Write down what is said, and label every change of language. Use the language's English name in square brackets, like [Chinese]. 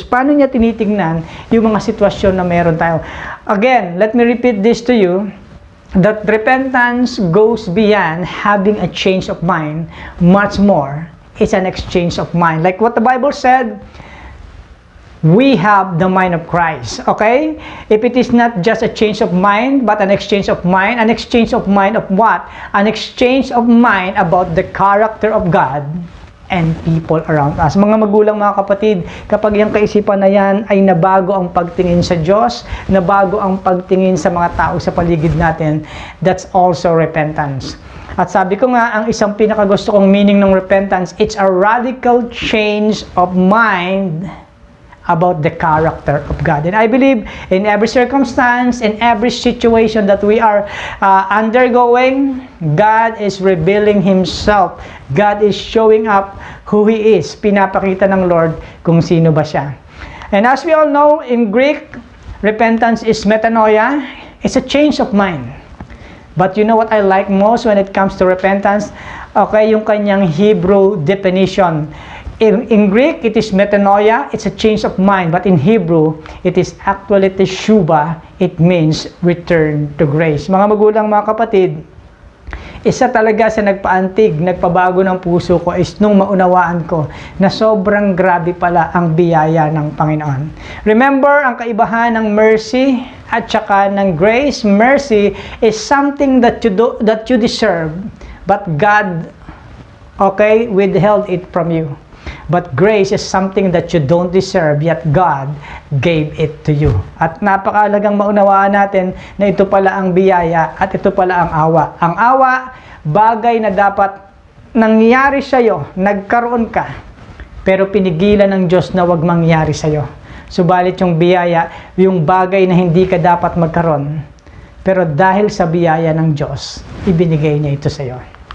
[Filipino] Paano niya tinitingnan yung mga sitwasyon na meron tayo? [English] Again, let me repeat this to you, that repentance goes beyond having a change of mind. Much more, it's an exchange of mind. Like what the Bible said, we have the mind of Christ, okay? If it is not just a change of mind, but an exchange of mind of what? An exchange of mind about the character of God and people around us. [Filipino] Mga magulang, mga kapatid, kapag yung kaisipan na yan ay nabago ang pagtingin sa Diyos, nabago ang pagtingin sa mga tao sa paligid natin, that's also repentance. [English] At sabi ko nga, ang isang pinakagusto kong meaning ng repentance, it's a radical change of mind about the character of God. And I believe in every circumstance, in every situation that we are undergoing, God is revealing Himself. God is showing up who He is. [Filipino] Pinapakita ng Lord kung sino ba siya. [English] And as we all know, in Greek, repentance is metanoia. It's a change of mind. But you know what I like most when it comes to repentance? Okay, yung kanyang Hebrew definition. In Greek, it is metanoia, it's a change of mind. But in Hebrew, it is actually teshuva. It means return to grace. [Filipino] Mga magulang, mga kapatid, isa talaga sa nagpaantig, nagpabago ng puso ko is nung maunawaan ko na sobrang grabe pala ang biyaya ng Panginoon. Remember, ang kaibahan ng mercy at saka ng grace. [English] Mercy is something that you deserve, but God, okay, withheld it from you. But grace is something that you don't deserve, yet God gave it to you. [Filipino] At napakahalagang maunawaan natin na ito pala ang biyaya at ito pala ang awa. Ang awa, bagay na dapat nangyari sa'yo, nagkaroon ka, pero pinigilan ng Diyos na wag mangyari sa'yo. Subalit yung biyaya, yung bagay na hindi ka dapat magkaroon, pero dahil sa biyaya ng Diyos, ibinigay niya ito sa'yo.